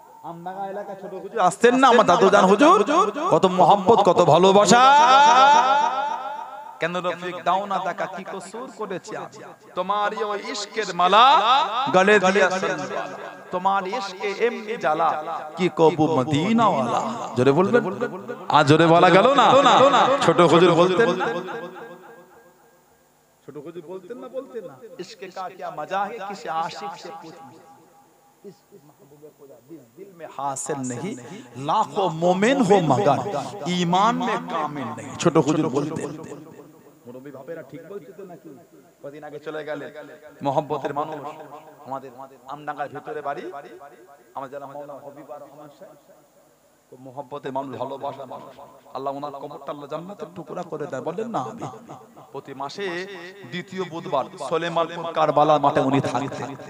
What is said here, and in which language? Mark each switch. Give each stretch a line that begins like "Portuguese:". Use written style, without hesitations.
Bangla: আমডাঙ্গা এলাকা ছোট হুজুর আসতেন না? আমার দাদুজান হুজুর কত মহব্বত, কত ভালোবাসা। কেন রফিক দাও না দেখা, কি কসুর করেছি আমি? তোমারই ওই ইশকের মালা গলে দিয়েছে, তোমার ইশকে এমনি জ্বালা, কি কবু মদিনা ওয়ালা। জোরে বলবেন, আজ জোরে বলা গেল না? ছোট হুজুর বলতেন, ছোট হুজুর বলতেন না, বলতেন না, ইশকে কা
Hindi: क्या मजा है किसी आशिक से पूछना, इस महबूब खुदा दिल में हासिल नहीं, लाखों मोमिन हो मगर ईमान में कामिल नहीं।
Bangla: ছোট হুজুর বলতেন। মুরব্বি বাপেরা ঠিক বলছিস নাকি? কদিন আগে চলে গেলে মহব্বতের মানুষ, আমাদের আমডাঙ্গার ভিতরে বাড়ি, আমার যারা মাওলানা হবিবুর রহমান সাহেব, তো মহব্বতের মানুষ, ভালোবাসা মানুষ। আল্লাহ ওনার কবরটা আল্লাহ জান্নাতের টুকরা করে দেয়। বলেন না আমিন। প্রতি মাসে দ্বিতীয় বুধবার সুলেমানপুর কারবালার মাঠে উনি থাকতেন।